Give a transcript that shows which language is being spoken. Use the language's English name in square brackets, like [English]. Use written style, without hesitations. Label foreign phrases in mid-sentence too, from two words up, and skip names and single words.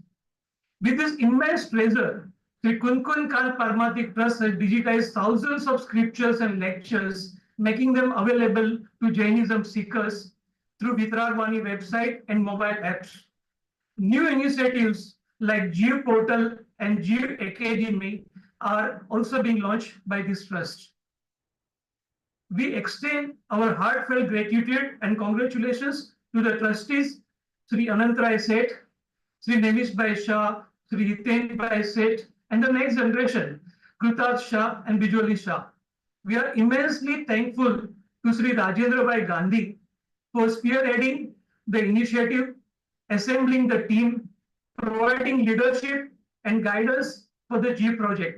[English] With this immense treasure, Sri Kunkun Khan Parmathik Trust has digitized thousands of scriptures and lectures, making them available to Jainism seekers through Vitragwani website and mobile apps. New initiatives like JEEV Portal and JEEV Academy are also being launched by this trust. We extend our heartfelt gratitude and congratulations to the trustees, Sri Anantrai Seth, Sri Nevish Bhai Shah, Sri Hiten Bhai Seth, and the next generation, Krutaj Shah and Bijoli Shah. We are immensely thankful to Sri Rajendra Bhai Gandhi for spearheading the initiative, assembling the team, providing leadership and guidance for the JEEV project.